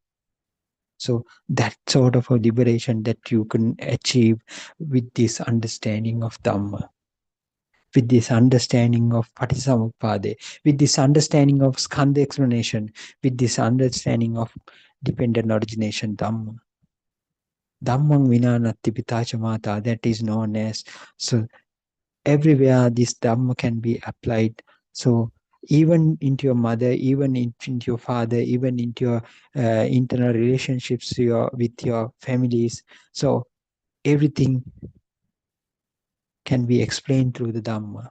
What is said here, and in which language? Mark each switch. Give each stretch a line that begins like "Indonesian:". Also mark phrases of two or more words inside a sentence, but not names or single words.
English: So that sort of a liberation that you can achieve with this understanding of Dhamma, with this understanding of Patisamuppada, with this understanding of Skandha explanation, with this understanding of dependent origination Dhamma.
Pali: Dhammang vinanatti pitacha mata,
English: that is known as, so everywhere this Dhamma can be applied. So even into your mother, even into your father, even into your internal relationships with your families. So everything can be explained through the Dhamma.